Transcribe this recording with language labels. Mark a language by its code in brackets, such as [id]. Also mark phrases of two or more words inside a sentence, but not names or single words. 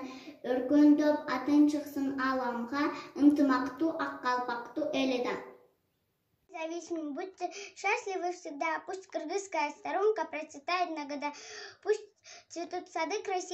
[ky] Өркөндөп атын чыксын аламга, ынтымактуу ак калпактуу эледан. [ru] Независимым будьте счастливы всегда, пусть кыргызская сторонка процветает на года, пусть цветут сады красивые.